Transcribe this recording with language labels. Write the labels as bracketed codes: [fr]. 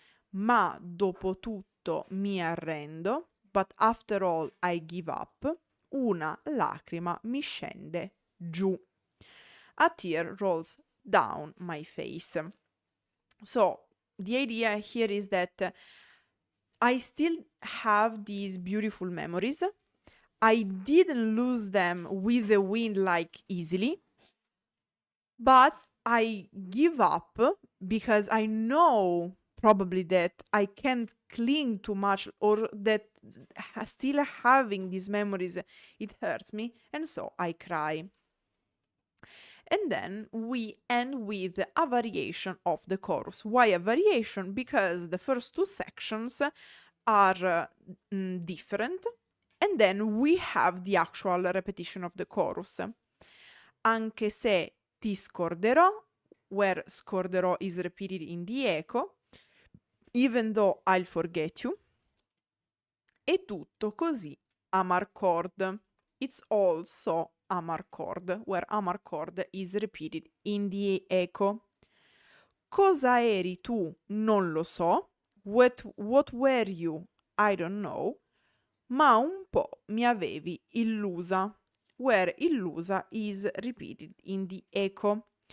[it] Ma dopo tutto mi arrendo, [en] but after all I give up, [it] una lacrima mi scende giù. [en] A tear rolls down my face. So, the idea here is that I still have these beautiful memories. I didn't lose them with the wind like easily, but I give up because I know probably that I can't cling too much, or that still having these memories, it hurts me, and so I cry. And then we end with a variation of the chorus. Why a variation? Because the first two sections are different, and then we have the actual repetition of the chorus. [it] Anche se ti scorderò, [en] where scorderò is repeated in the echo, even though I'll forget you, [it] è tutto così Amarcord. [en] It's also Amarcord, where Amarcord is repeated in the echo. [it] Cosa eri tu? Non lo so. [en] What were you? I don't know. [it] Ma un po' mi avevi illusa, [en] where illusa is repeated in the echo.